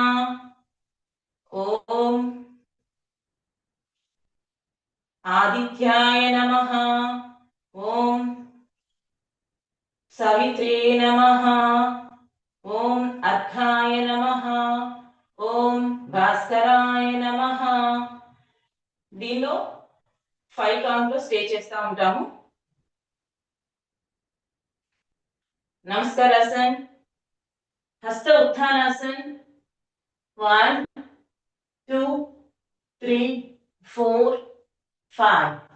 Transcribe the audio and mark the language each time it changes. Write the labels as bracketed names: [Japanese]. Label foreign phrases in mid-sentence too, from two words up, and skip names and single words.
[Sanskrit] ओम आदित्याय नमः. ओम सवित्रे नमः. ओम अर्घाय नमः. ओम भास्कराय नमः. [Telugu] దీనిలో 5 కౌంట్ లో స్టే చేస్తా ఉంటాము. నమస్కారాసన్, హస్త ఉత్థానాసన్. 1 2 3 4 5.